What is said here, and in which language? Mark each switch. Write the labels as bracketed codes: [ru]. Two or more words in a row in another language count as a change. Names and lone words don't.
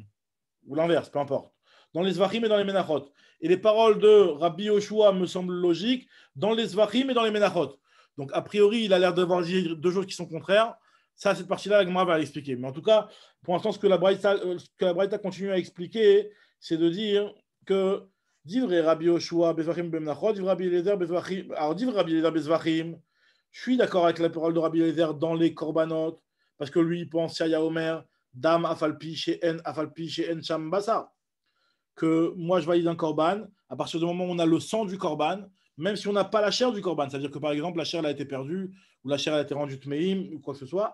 [fr] Ou l'inverse, peu importe. Dans les Zvachim et dans les Menachot. Et les paroles de Rabbi Yoshua me semblent logiques dans les Zvachim et dans les Menachot. Donc, a priori, il a l'air d'avoir dit deux choses qui sont contraires. Ça, cette partie-là, la Gemara va l'expliquer. Mais en tout cas, pour l'instant, ce que la Braïta continue à expliquer, c'est de dire que [he] דברי רבי יהושע בזבחים במנחות דברי רבי אליעזר בזבחים. Alors, דברי רבי אליעזר בזבחים, [fr] je suis d'accord avec la parole de Rabbi Eliezer dans les Korbanot, parce que lui, il pense [he] היה אומר דם אף על פי שאין שם בשר, [fr] que moi, je valide un Korban à partir du moment où on a le sang du Korban, même si on n'a pas la chair du Korban. C'est-à-dire que, par exemple, la chair elle a été perdue, ou la chair elle a été rendue Tmeim, ou quoi que ce soit.